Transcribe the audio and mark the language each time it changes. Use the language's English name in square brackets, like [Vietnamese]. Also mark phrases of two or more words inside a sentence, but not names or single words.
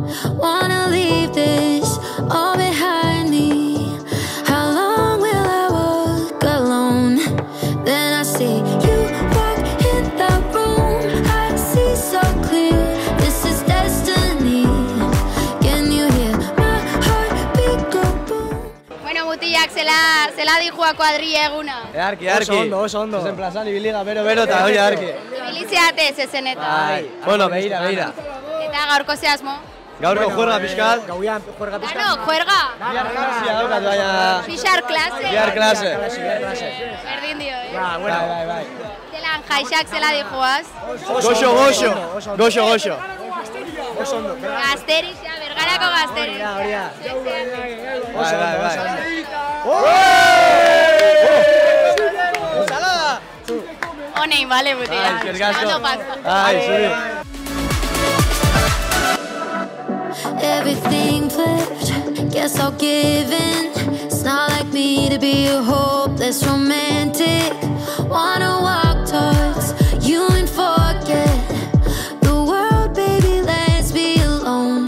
[English] Wanna leave this all behind me. How long will I walk alone? Then I see you walk in the room. I see so clear, this is destiny. Can you hear my heartbeat go boom? [Basque] Bueno, mutilak, zela dijua kuadrilla eguna. Earki. Oso ondo. Ezen plazan ibiliga bero eta hori earki. Ibiliziate zezenetan. Bueno, beira. Eta gaurko zehazmo? Gaurko juerga pixkat. Gauian juerga pixkat. Dano, juerga. Bihar klasia daukat, baina... Pixar klase. Bihar klase. Berdin dio, Bai. Zelan, jaixak zela dijuaz? Goxo. Oso ondo. Gazteriz, ja, Bergarako gazteriz. Bai. Honein, bale, butia. [English] Everything flipped, guess I'll give in. It's not like me to be a hopeless romantic. Wanna walk towards you and forget the world, baby, let's be alone.